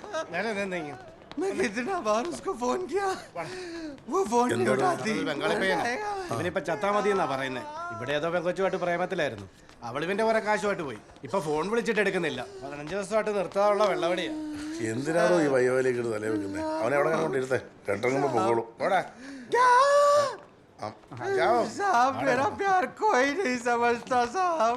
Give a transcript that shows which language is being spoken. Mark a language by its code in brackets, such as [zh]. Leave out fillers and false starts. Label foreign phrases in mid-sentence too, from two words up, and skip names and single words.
[hi] मैं कितना बार उसको फोन किया वो फोन नहीं उठाती [ml] ഇവനിപ്പോ ചത്താ മതി എന്നാ പറയുന്നത്. ഇവിടെ ഏതോ പെങ്കൊച്ചുമായിട്ട് പ്രേമത്തിലായിരുന്നു. അവൾ ഇവന്റെ കുറെ കാശുമായിട്ട് പോയി. ഇപ്പൊ ഫോൺ വിളിച്ചിട്ട് എടുക്കുന്നില്ല. 15 ദിവസമായിട്ട് നിർത്താനുള്ള വെള്ളവടിയാ. എന്തിനാണോ ഈ വയ്യോലേക്ക് തലേ വെക്കുന്നത്? അവനെ അവിടെ കൊണ്ടിരുത്തേ, കേട്ടിറങ്ങുമ്പോ പൊക്കോളൂ. [hi] साहब मेरा प्यार कोई नहीं समझता साहब.